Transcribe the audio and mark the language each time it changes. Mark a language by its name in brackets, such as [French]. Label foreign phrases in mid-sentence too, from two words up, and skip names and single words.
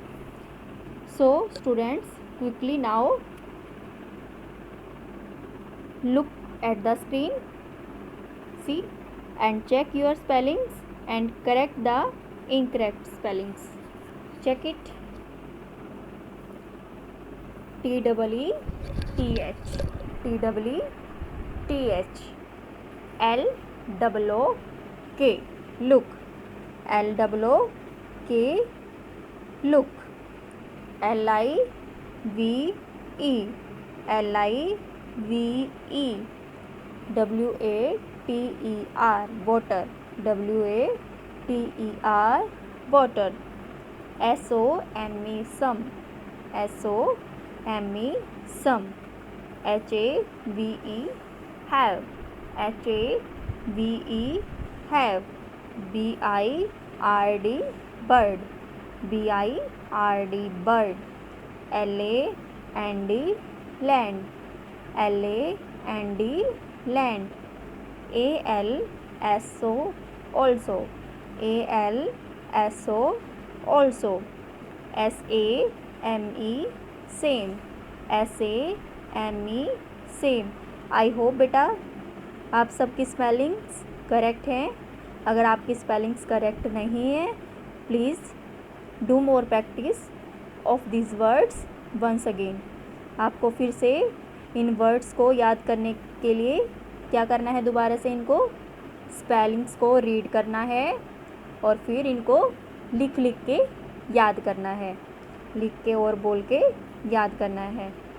[English] So students, quickly now look at the screen, see, and check your spellings and correct the incorrect spellings. Check it. T-E-E-T-H, T-E-E-T-H, L-O-O-K, look, L-O-O-K, look, L-I-V-E, L-I-V-E, W-A-T-E-R, water, W-A-T-E-R, water, S-O-M-E, some, S-O-M-E, some, H-A-V-E, have, H-A-V-E, have, B-I-R-D, bird, B-I-R-D, bird, L-A-N-D, land, L-A-N-D, land, A-L-S-O, also, A-L-S-O, also, S-A-M-E, same, S-A-M-E, same. I hope [Hindi] बेटा आप सबकी [English] spellings correct [Hindi] हैं. अगर आपकी [English] spellings correct [Hindi] नहीं है, [English] please do more practice of this words once again. [Hindi] आपको फिर से इन वर्ड्स को याद करने के लिए क्या करना है, दोबारा से इनको स्पेलिंग्स को रीड करना है और फिर इनको लिख लिख के याद करना है, लिख के और बोल के याद करना है.